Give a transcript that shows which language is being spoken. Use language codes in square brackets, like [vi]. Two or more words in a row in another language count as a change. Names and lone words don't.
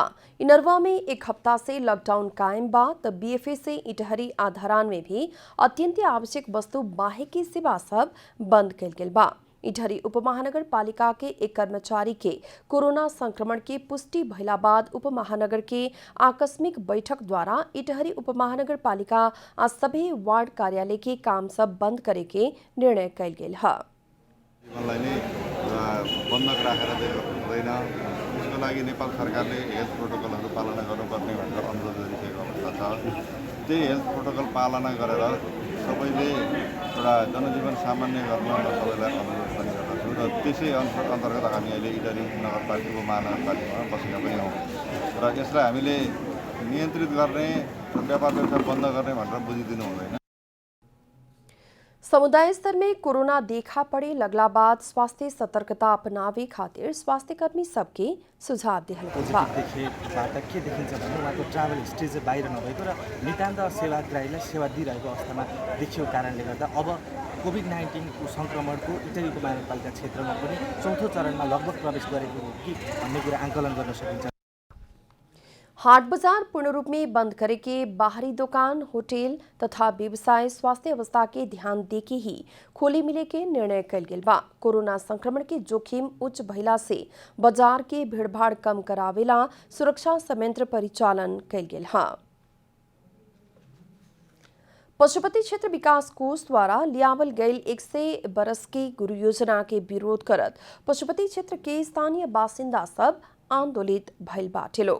[bho] इनरवा में एक हफ्ता से लॉकडाउन कायम बा त बीएफए से इटहरी आधारान में भी अत्यंत आवश्यक वस्तु बाहे की सेवा सब बंद कल गेल बा। इटहरी उपमहानगर पालिका के एक कर्मचारी के कोरोना संक्रमण के पुष्टि भइला बाद उपमहानगर के आकस्मिक बैठक द्वारा इटहरी उपमहानगर पालिका आज सभी वार्ड कार्यालय के काम सब बंद करे के निर्णय कइल गेल है। [ne] यसको लागि नेपाल सरकारले [en] health protocols [ne] पालना गर्नुपर्ने भनेर अनुरोध गरिसकेको अवस्था छ। त्यही [en] health protocol [ne] पालना गरेर सबैले एउटा जनजीवन सामान्य गर्न म सबैलाई अनुरोध पनि गर्दछु र त्यसै अन्तर्गत हामी अहिले इटरी नगरपालिका उपमहानगरपालिकामा बसेका पनि हौँ र यसलाई हामीले नियन्त्रित गर्ने व्यापार व्यवसाय बन्द गर्ने भनेर बुझिदिनु हुँदैन। [bho] समुदाय स्तर में कोरोना देखा पड़े लगला बाद स्वास्थ्य सतर्कता अपनावे खातिर स्वास्थ्य कर्मी सबके सुझाव [ne] दिएको छ। पोजिटिभदेखिबाट के देखिन्छ भने उहाँको [en] travel history [ne] चाहिँ बाहिर नभएको र नितान्त सेवाग्राहीलाई सेवा दिइरहेको अवस्थामा देखियो कारणले गर्दा अब कोभिड-19 सङ्क्रमणको इटरी उपमहानगरपालिका क्षेत्रमा पनि चौथो चरणमा लगभग प्रवेश गरेको हो कि भन्ने कुरा आकलन गर्न सकिन्छ। [bho] हाट बाजार पूर्ण रूप में बंद करे के बाहरी दुकान, होटल तथा व्यवसाय स्वास्थ्य अवस्था के ध्यान देके ही खोले मिले के निर्णय कल गेल बा। कोरोना संक्रमण के जोखिम उच्च भइला से बाजार के भीड़भाड़ कम करावेला सुरक्षा संयंत्र परिचालन कल गेल हा। पशुपति क्षेत्र विकास कोष द्वारा लियावल गैल 100 बरस की गुरु योजना के विरोध करत पशुपति क्षेत्र के स्थानीय बासिंदा सब आंदोलित भइल बाटे लोग।